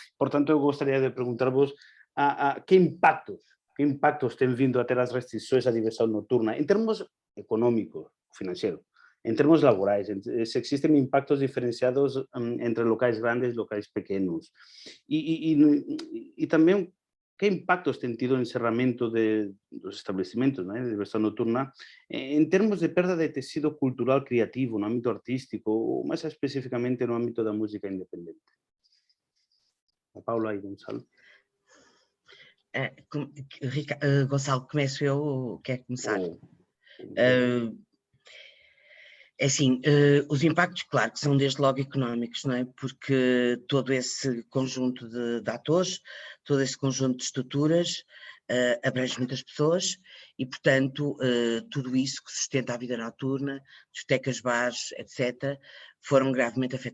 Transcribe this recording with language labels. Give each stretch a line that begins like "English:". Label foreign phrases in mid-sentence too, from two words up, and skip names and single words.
Galician: Por tanto, eu gostaría de preguntarvos que impactos ten vindo a ter as restrições á diversidade nocturna en termos económicos, financieros, en termos laborais, se existen impactos diferenciados entre locais grandes e locais pequenos. E tamén, que impactos ten tido o encerramento dos establecimentos, de diversidade nocturna en termos de perda de tecido cultural creativo no ámbito artístico ou máis especificamente no ámbito da música independente? A Paula e Gonçalo.
Portuguese: Gonçalo, começo eu ou quer começar? É assim, os impactos, claro, que são desde logo económicos, não é? Porque todo esse conjunto de atores, todo esse conjunto de estruturas abrange muitas pessoas e, portanto, tudo isso que sustenta a vida noturna, discotecas, bares, etc., foram gravemente afetados.